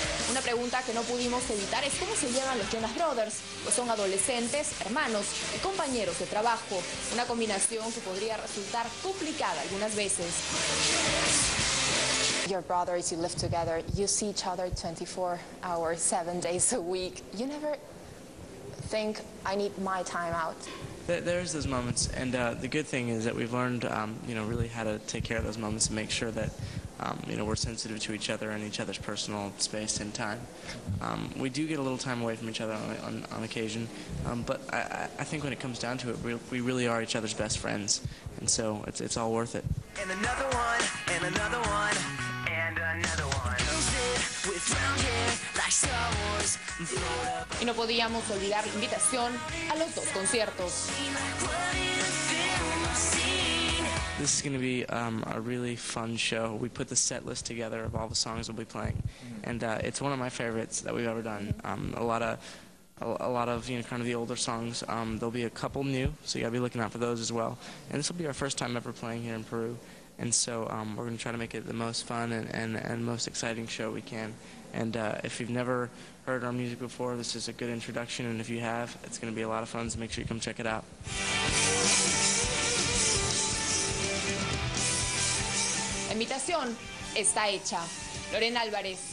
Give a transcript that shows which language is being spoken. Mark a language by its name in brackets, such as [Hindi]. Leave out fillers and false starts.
[Spanish] Una pregunta que no pudimos evitar es cómo se llevan los Jonas Brothers, pues son adolescentes, hermanos y compañeros de trabajo, una combinación que podría resultar complicada algunas veces. [English] Your brothers, you live together, you see each other 24 hours, 7 days a week. You never think, I need my time out? There's those moments, and the good thing is that we've learned, really how to take care of those moments and make sure that, we're sensitive to each other and each other's personal space and time. We do get a little time away from each other on occasion, but I think when it comes down to it, we really are each other's best friends, and so it's all worth it. And another one, and another one, and another one. With round hair like Star Wars. [Spanish] Y no podíamos olvidar la invitación a los dos conciertos. [English] This is going to be a really fun show. We put the set list together of all the songs we'll be playing, and it's one of my favorites that we've ever done. A lot of kind of the older songs. There'll be a couple new, so you gotta be looking out for those as well. And this will be our first time ever playing here in Peru, and so we're gonna try to make it the most fun and most exciting show we can. And if you've never heard our music before, this is a good introduction, and if you have, it's gonna be a lot of fun, so make sure you come check it out. [Spanish] La invitación está hecha. Lorena Álvarez.